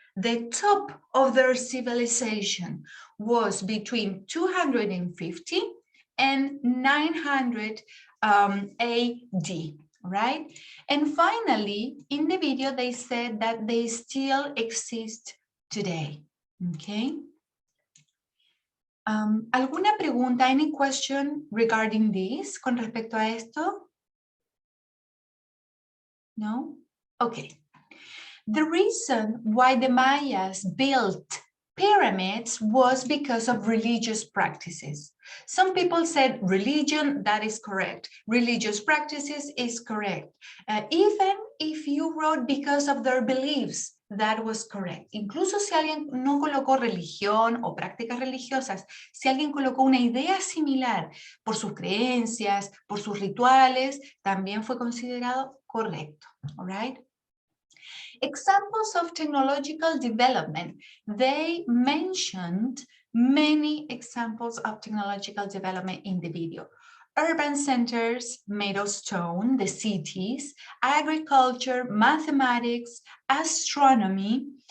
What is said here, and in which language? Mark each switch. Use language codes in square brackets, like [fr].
[en] The top of their civilization was between 250 and 900 AD, right? And finally, in the video, they said that they still exist today, okay? [es] ¿Alguna pregunta, [en] any question regarding this, [es] con respecto a esto? [en] No? Okay. The reason why the Mayas built pyramids was because of religious practices. Some people said religion, that is correct. Religious practices is correct. Even if you wrote because of their beliefs, that was correct. [es] Incluso si alguien no colocó religión o prácticas religiosas, si alguien colocó una idea similar por sus creencias, por sus rituales, también fue considerado correcto. [en] All right? Examples of technological development. They mentioned many examples of technological development in the video. Urban centers made of stone, the cities, agriculture, mathematics, astronomy.